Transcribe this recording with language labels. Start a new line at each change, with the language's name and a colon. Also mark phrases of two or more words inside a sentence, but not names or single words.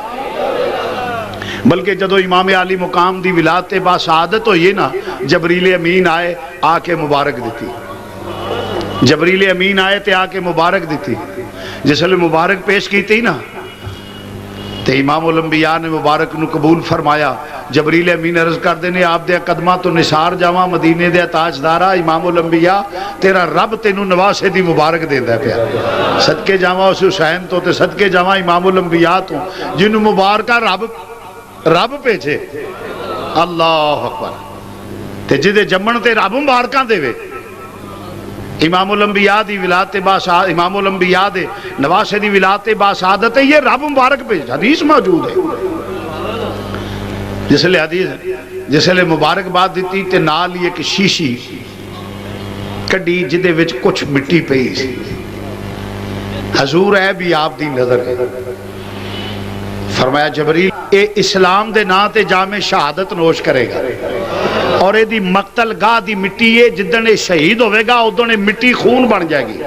Punjabi: بلکہ جدو امام علی مقام دی ولادت با سعادت ہوئی نا، جبریل امین آئے آ کے مبارک دیتی. جبریل امین آئے تے آ کے مبارک دیتی. جس لئے مبارک پیش کی تھی نا تے امام الانبیاء نے مبارک نو قبول فرمایا. جبریل امین عرض کر دینے آپ دے قدمہ تو نثار جاواں مدینے دے تاجدارہ امام الانبیاء تیرا رب تینو نواسے دی مبارک دے دے پیا. صدقے جاواں اس حسین تو تے صدقے جاواں امام الانبیاء تو جنو مبارکہ رب پیچھے.
Arabic: اللہ اکبر.
Punjabi: تے جدے جمن تے رب مبارکاں دے وے. امام الانبیاء دی ولادت با سعادت، امام الانبیاء دے نواسے دی ولادت با سعادت ہے،
Urdu: یہ رب مبارک پہ حدیث موجود ہے.
Punjabi: جس لئے حدیث جس لئے مبارک بات دیتی تے نال یہ کہ شیشی کڈی جدے وچ کچھ مٹی پئی سی. حضور ہے بھی آپ دی نظر ہے. فرمایا جبریل اے اسلام دے نا تے جامع شہادت نوش کرے گا، اور اے دی مقتل گاہ دی مٹی ہے جدن اے شہید ہوئے گا ادھن اے مٹی خون بن جائے گی.